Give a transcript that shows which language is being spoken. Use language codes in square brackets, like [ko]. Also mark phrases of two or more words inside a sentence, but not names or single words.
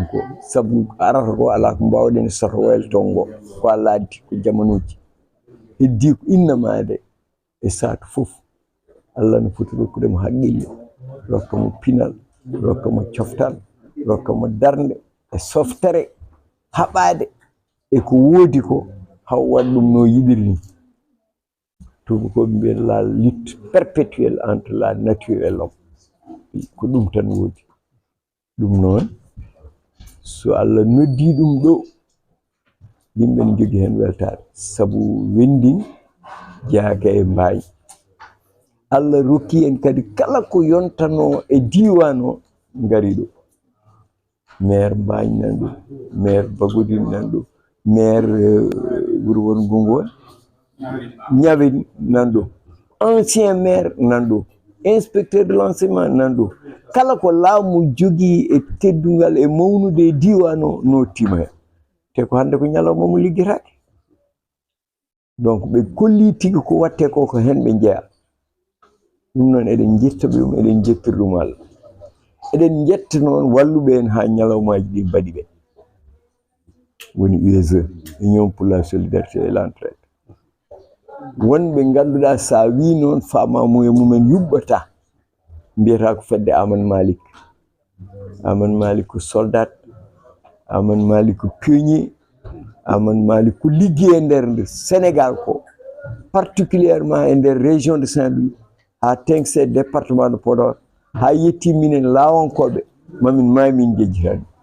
[ff] ko saabu arata ko ala ko mbawɗen soto waylo ngo ko Allah addi ko jamanuji heddi ko innamade e saatu fof Allah no foti rokkudemo haqqille rokkamo pinal rokkamo coftal rokkamo darde e softere haɓade e ko woodi ko haw waɗ ɗum no yiɗiri ni tubakoɓe mbiyen [fr] la lutte perpétuelle entre la nature et l'homme [ff] ko ɗum tan woodi ɗum noon so Allah noddi ɗum ɗo yimɓe ne jogui hen weltare saabu wendin jaaka e mbayi Allah rokki en kadi kala ko yontano e diwan o ngari ɗo maire Mbagne nan ɗo maire Bagodine nan ɗo maire wuro won Gongol Ñawin nan ɗo [fr] ancien maire [ff] nan ɗo [fr] inspecteur de l'enseignement [ff] nan ɗo kala ko laamu jogui e teddugal e mawnude e diwan o no tima hen te ko hande ko ñalawma mo liggetake donc ɓe kolli tigui ko watte ko ko hen ɓe jeeya ɗum noon eɗen jettaɓe ɗum eɗen jettira ɗum Allah eɗen jetta noon walluɓe en ha ñalawmaji ɗi mbaɗi ɓe woni USE [fr] Union pour la solidarité et l'entraide [ff] wonɓe ganduɗa sa wi noon famamuye mumen yuɓɓata mbiyata ko fedde Amadou Malick ko soldat Amadou Malick ko pionnier Amadou Malick ko ligguey e nder Sénégal ko particulièrement e nder [fr] région de Saint-Louis [ff] ha Tenksé [fr] département de Podor [ff] ha yetti minen lawankoɓe mamin maayi min jejjitani